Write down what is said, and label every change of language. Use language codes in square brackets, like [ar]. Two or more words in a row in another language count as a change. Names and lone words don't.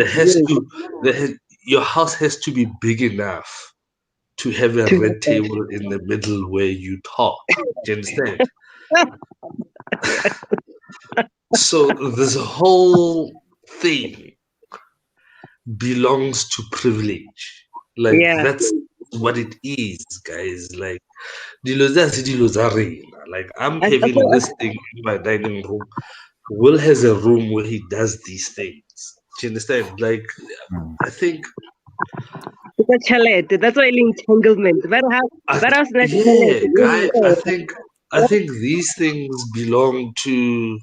[en] There has to, your house has to be big enough to have a red table in the middle where you talk. Do you understand? So this whole thing belongs to privilege. Like Yeah. that's what it is, guys. Like [nso] dilo tsa rena. [en] Like I'm having this thing in my dining room. Will has a room where he does these things. Do you understand? Like I think That's why entanglement. yeah, guy, I think these things belong to.